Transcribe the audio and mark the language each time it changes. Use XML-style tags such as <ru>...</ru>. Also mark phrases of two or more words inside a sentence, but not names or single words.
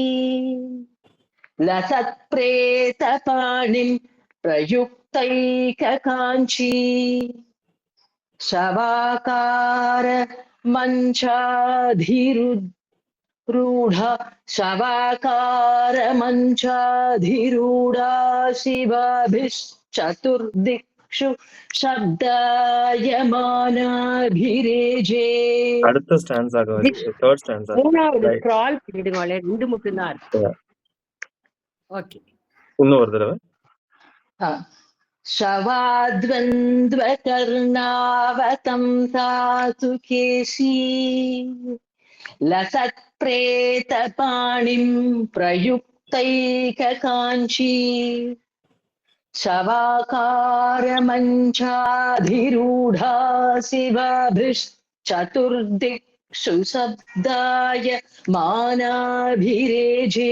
<sa>लसत्प्रेतपाणिं प्रयुक्तैककाञ्ची शवाकार मञ्चाधिरूढा शिवाभिश्चतुर्दिक्षु शब्दायमानाभिरेजे</sa> <en>அடுத்த stanza Gauri third stanza</en> <ta>மூணாவது</ta> <en>right</en> <ta>ஸ்க்ரால் பண்ணிடுங்களே, 2 மட்டும்தான் இருக்கு.</ta> <en>yeah</en> <ta>ஓகே, இன்னொரு தடவை</ta> <sa>शवाद्वन्द्वकर्णावतंसा सुकेशी लसत्प्रेतपाणिं प्रयुक्तैककाञ्ची शवाकारमञ्चाधिरूढा शिवाभिश्चतुर्दिक्षु शब्दाय मानाभिरेजे</sa>